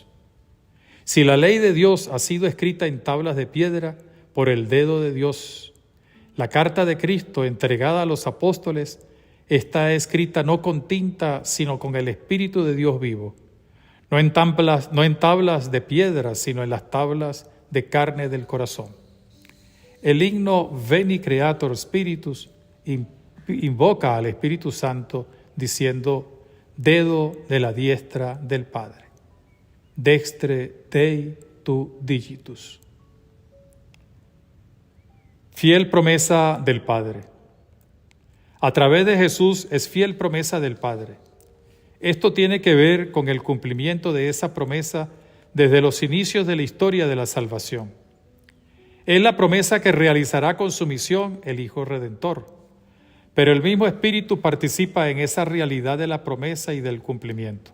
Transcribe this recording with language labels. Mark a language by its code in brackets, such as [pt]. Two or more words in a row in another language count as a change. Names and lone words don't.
[es] Si la ley de Dios ha sido escrita en tablas de piedra, por el dedo de Dios, la carta de Cristo entregada a los apóstoles está escrita no con tinta, sino con el Espíritu de Dios vivo, no en tablas de piedra, sino en las tablas de carne del corazón. El himno Veni Creator Spiritus invoca al Espíritu Santo diciendo: dedo de la diestra del Padre, [la] dextre Dei tu digitus. [es] Fiel promesa del Padre. A través de Jesús es fiel promesa del Padre. Esto tiene que ver con el cumplimiento de esa promesa desde los inicios de la historia de la salvación. Es la promesa que realizará con su misión el Hijo Redentor, pero el mismo Espíritu participa en esa realidad de la promesa y del cumplimiento.